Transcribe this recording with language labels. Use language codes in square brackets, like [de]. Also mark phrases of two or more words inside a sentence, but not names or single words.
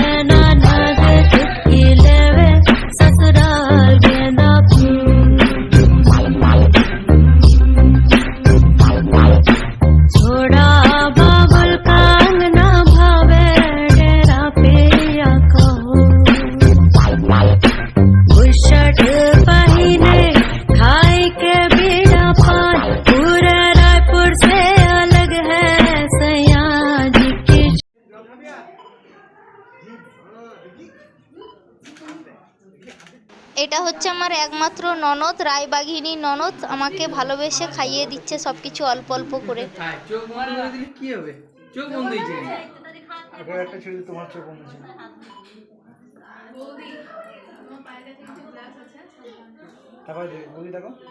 [hne] ससुराल गेंदा फूल छोड़ा बाबुल कांग ना भावे डेरा पिया कहो बुशट पहिने खाई के बीड़ा पान पूरे रायपुर से अलग है सैया जी की। [bn] এটা হচ্ছে আমার একমাত্র ননদ, রায়বাঘিনী ননদ। আমাকে ভালোবেসে খাইয়ে দিচ্ছে সবকিছু অল্প অল্প করে। চোখ বন্ধ করে দিলে কি হবে? চোখ বন্ধ হয়েছে। আগে একটা ছেড়ে তোমার চোখ বন্ধ ছিল। তারপর বলি দেখো